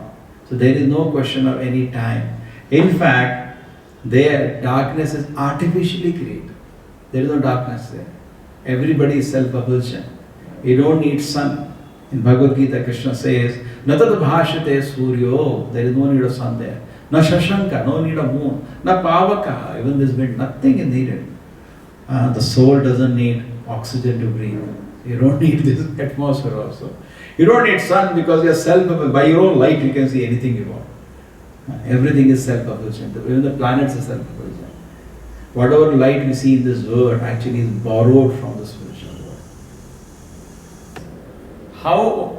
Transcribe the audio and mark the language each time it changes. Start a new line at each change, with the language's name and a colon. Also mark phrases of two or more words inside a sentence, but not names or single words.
English: So there is no question of any time. In fact, there darkness is artificially created. There is no darkness there. Everybody is self-absorption. You don't need sun. In Bhagavad Gita, Krishna says,
Sanskrit: Natad bhashate suryo,
English: there is no need of sun there.
Sanskrit: Na shashanka,
English: no need of moon.
Sanskrit: Na pavaka,
English: even this wind, nothing is needed. The soul doesn't need oxygen to breathe. You don't need this atmosphere also. You don't need sun because you are self-absorbed. By your own light you can see anything you want. Everything is self-absorption. Even the planets are self-absorption. Whatever light we see in this world actually is borrowed from the spiritual world.